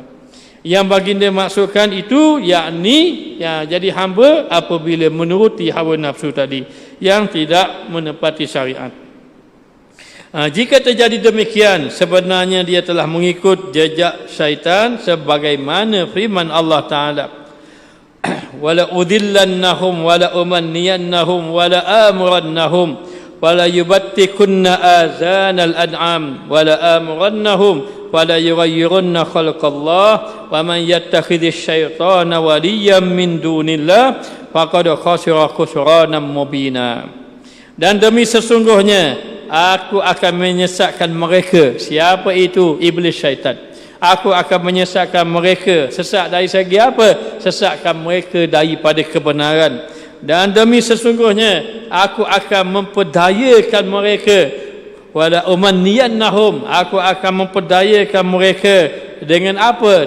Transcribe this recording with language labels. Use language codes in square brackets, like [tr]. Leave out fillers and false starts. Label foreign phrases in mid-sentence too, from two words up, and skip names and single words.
[ms] Yang baginda maksudkan itu yakni jadi hamba apabila menuruti hawa nafsu tadi yang tidak menepati syariat. Jika terjadi demikian, sebenarnya dia telah mengikut jejak syaitan sebagaimana firman Allah Taala, [ar] وَلَأُضِلَّنَّهُمْ وَلَأُمَنِّيَنَّهُمْ وَلَآمُرَنَّهُمْ وَلَيُبَتِّكُنَّ آذَانَ الْأَنْعَامِ وَلَآمُرَنَّهُمْ وَلَيُغَيِّرُنَّ خَلْقَ اللَّهِ وَمَنْ يَتَّخِذِ الشَّيْطَانَ وَلِيًّا مِنْ دُونِ اللَّهِ فَقَدْ خَسِرَ خُسْرَانًا مُبِينًا. [ms] Dan demi sesungguhnya aku akan menyesatkan mereka. Siapa itu? Iblis syaitan. Aku akan menyesatkan mereka. Sesat dari segi apa? Sesatkan mereka daripada kebenaran. Dan demi sesungguhnya aku akan memperdayakan mereka, [ar] وَلَأُمَنِّيَنَّهُمْ, [ms] aku akan memperdayakan mereka dengan apa?